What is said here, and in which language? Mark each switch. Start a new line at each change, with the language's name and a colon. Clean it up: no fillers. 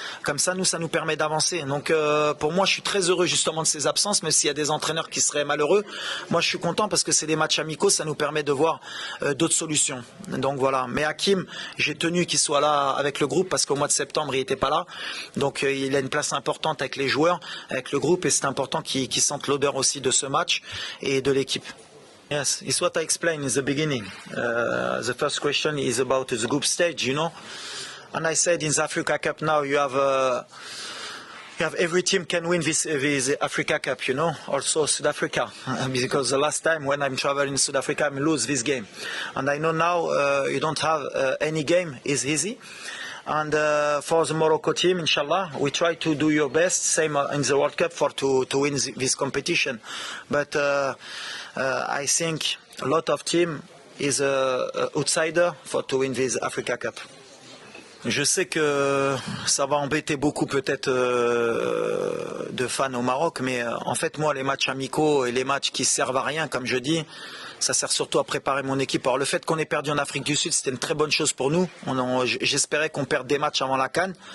French: Comme ça, ça nous permet d'avancer. Donc, pour moi, je suis très heureux justement de ces absences, mais s'il y a des entraîneurs qui seraient malheureux, moi je suis content parce que c'est des matchs amicaux, ça nous permet de voir d'autres solutions. Donc voilà, mais Hakim, j'ai tenu qu'il soit là avec le groupe parce qu'au mois de septembre il n'était pas là, donc il a une place importante avec les joueurs, avec le groupe, et c'est important qu'il sente l'odeur aussi de ce match et de l'équipe.
English: Yes, it's what I explained in the beginning. The first question is about the group stage, you know, and I said in the Africa Cup now you have every team can win this Africa Cup, you know, also South Africa, because the last time when I'm traveling in South Africa, I lose this game. And I know now you don't have any game is easy. And for the Morocco team, inshallah, we try to do your best, same in the World Cup, to win this competition. But I think a lot of team is an outsider to win this Africa Cup.
French: Je sais que ça va embêter beaucoup peut-être de fans au Maroc, mais en fait moi les matchs amicaux et les matchs qui servent à rien, comme je dis, ça sert surtout à préparer mon équipe. Alors le fait qu'on ait perdu en Afrique du Sud, c'était une très bonne chose pour nous. J'espérais qu'on perde des matchs avant la CAN.